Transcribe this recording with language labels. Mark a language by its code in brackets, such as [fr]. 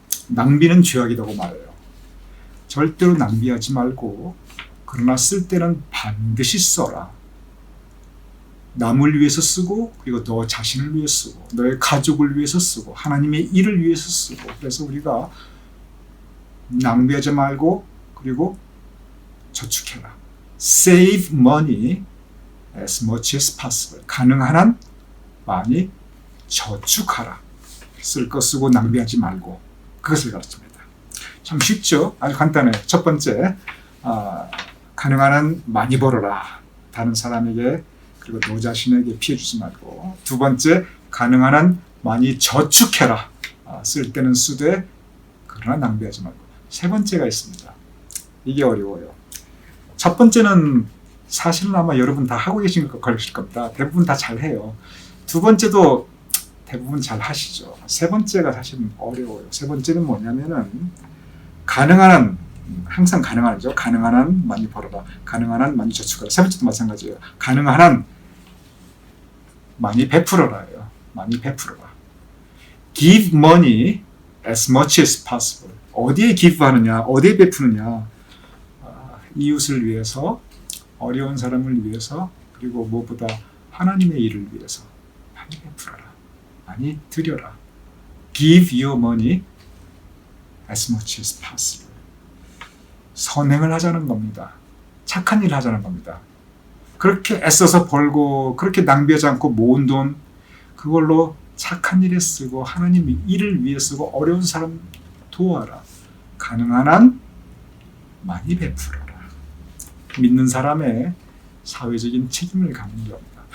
[ko] 낭비는 죄악이라고 말해요. 절대로 낭비하지 말고 그러나 쓸 때는 반드시 써라. 남을 위해서 쓰고 그리고 너 자신을 위해 쓰고 너의 가족을 위해서 쓰고 하나님의 일을 위해서 쓰고 그래서 우리가 낭비하지 말고 그리고 저축해라. [en] Save money as much as possible. [ko] 가능한 한 많이 저축하라. 쓸 거 쓰고 낭비하지 말고 그것을 가르칩니다. 참 쉽죠? 아주 간단해요. 첫 번째 가능한 한 많이 벌어라. 다른 사람에게 그리고 너 자신에게 피해 주지 말고. 두 번째 가능한 한 많이 저축해라. 쓸 때는 쓰되 그러나 낭비하지 말고. 세 번째가 있습니다. 이게 어려워요. 첫 번째는 사실은 아마 여러분 다 하고 계신 것일 겁니다. 대부분 다 잘해요. 두 번째도 대부분 잘 하시죠. 세 번째가 사실은 어려워요. 세 번째는 뭐냐면은 가능한 한 항상 가능한 한죠. 가능한 한 많이 벌어라. 가능한 한 많이 저축하라. 세 번째도 마찬가지예요. 가능한 한 많이 베풀어라예요. 많이 베풀어라. [en] Give money as much as possible. [ko] 어디에 기부하느냐, 어디에 베푸느냐. 이웃을 위해서, 어려운 사람을 위해서, 그리고 무엇보다 하나님의 일을 위해서 많이 베풀어라. 많이 드려라. [en] Give your money as much as possible. [ko] 선행을 하자는 겁니다. 착한 일을 하자는 겁니다. 그렇게 애써서 벌고 그렇게 낭비하지 않고 모은 돈 그걸로 착한 일에 쓰고 하나님의 일을 위해 쓰고 어려운 사람 도와라. 가능한 한 많이 베풀어라. 믿는 사람의 사회적인 책임을 강조합니다.